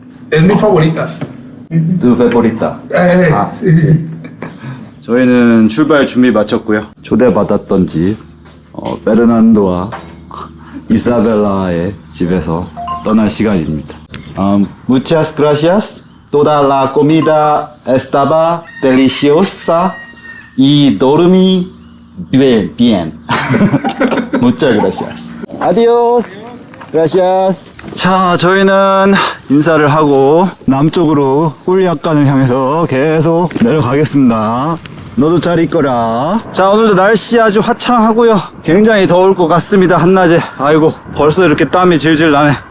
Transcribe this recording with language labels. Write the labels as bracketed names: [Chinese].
[Spanish] Es mi favorita. Tu favorita. Sí. [Korean] 저희는 출발 준비 마쳤고요. 초대받았던 집, 베르난도와 이사벨라의 집에서 떠날 시간입니다. [Spanish] Muchas gracias. Toda la comida estaba deliciosa y dormí bien. Muchas gracias. Adiós. Gracias. [Korean] 자, 저희는 인사를 하고 남쪽으로 꿀약간을 향해서 계속 내려가겠습니다. 너도 잘 있거라. 자, 오늘도 날씨 아주 화창하고요. 굉장히 더울 것 같습니다. 한낮에. 아이고, 벌써 이렇게 땀이 질질 나네.